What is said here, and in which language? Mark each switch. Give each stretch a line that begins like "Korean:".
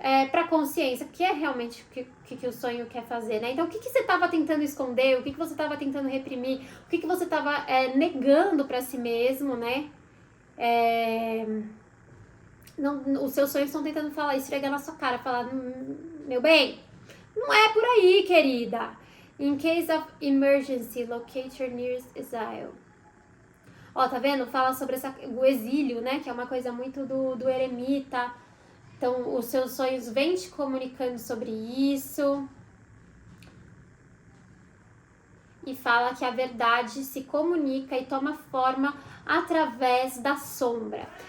Portuguese: pra consciência, o que é realmente que o sonho quer fazer, né? Então, o que você estava tentando esconder, o que você estava tentando reprimir, o que você estava negando para si mesmo, né? Não, os seus sonhos estão tentando falar, esfregar na sua cara, falar, meu bem, não é por aí, querida.
English: In case of emergency, locate your nearest exile.
Portuguese: Ó, tá vendo? Fala sobre o exílio, né? Que é uma coisa muito do eremita. Então, os seus sonhos vêm te comunicando sobre isso. E fala que a verdade se comunica e toma forma através da sombra.